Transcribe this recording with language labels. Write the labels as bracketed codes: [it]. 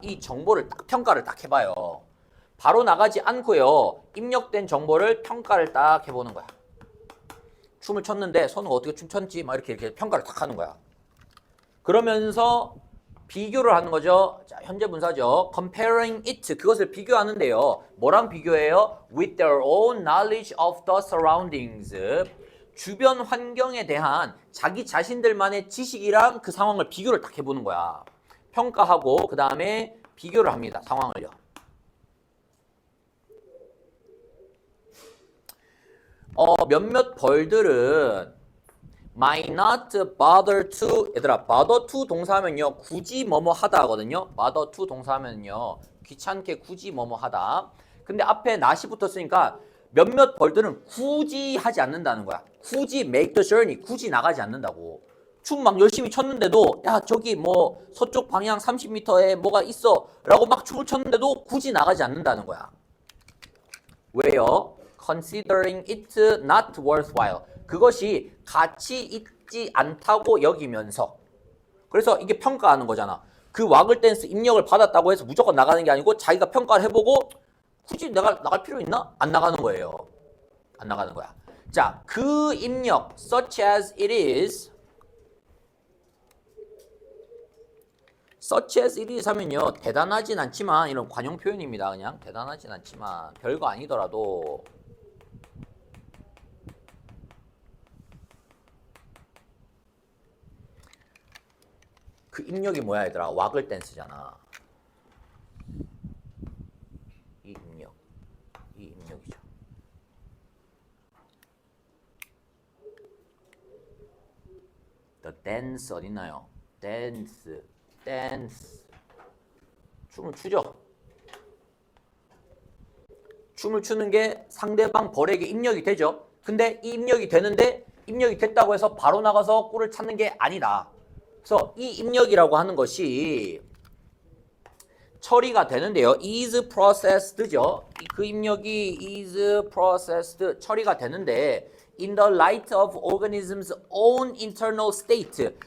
[ko] 이 정보를 평가를 딱 해봐요. 바로 나가지 않고요, 입력된 정보를 평가를 딱 해보는 거야. 춤을 췄는데 선우가 어떻게 춤췄지? 막 이렇게 평가를 딱 하는 거야. 그러면서 비교를 하는 거죠. 자, 현재 분사죠. [en] comparing it, [ko] 그것을 비교하는데요. 뭐랑 비교해요? [en] with their own knowledge of the surroundings. [ko] 주변 환경에 대한 자기 자신들만의 지식이랑 그 상황을 비교를 딱 해보는 거야. 평가하고 그 다음에 비교를 합니다. 상황을요. 몇몇 벌들은 [en] might not bother to, [ko] 얘들아, [en] bother to [ko] 동사하면요, 굳이 뭐뭐 하다 하거든요. [en] bother to [ko] 동사하면요, 귀찮게 굳이 뭐뭐 하다. 근데 앞에 not이 붙었으니까 몇몇 벌들은 굳이 하지 않는다는 거야. 굳이 [en] make the journey, [ko] 굳이 나가지 않는다고. 춤 막 열심히 췄는데도, 야, 저기 뭐 서쪽 방향 30m에 뭐가 있어 라고 막 춤을 췄는데도 굳이 나가지 않는다는 거야. 왜요? [en] considering it not worthwhile. [ko] 그것이 가치 있지 않다고 여기면서. 그래서 이게 평가하는 거잖아. 그 와글 댄스 입력을 받았다고 해서 무조건 나가는 게 아니고 자기가 평가를 해보고 굳이 내가 나갈 필요 있나? 안 나가는 거예요. 안 나가는 거야. 자, 그 입력 [en] such as it is such as it is 하면요. [ko] 대단하진 않지만 이런 관용 표현입니다. 그냥 대단하진 않지만 별거 아니더라도 그 입력이 뭐야 얘들아? 와글 댄스잖아. 이 입력이죠. [en] The dance [ko] 어딨나요? dance. 춤을 추죠. 춤을 추는 게 상대방 벌에게 입력이 되죠. 근데 이 입력이 되는데 입력이 됐다고 해서 바로 나가서 꿀을 찾는 게 아니다. 그래서 이 입력이라고 하는 것이 처리가 되는데요. [en] is processed죠. [ko] 그 입력이 [en] is processed [ko] 처리가 되는데 [en] in the light of organism's own internal state.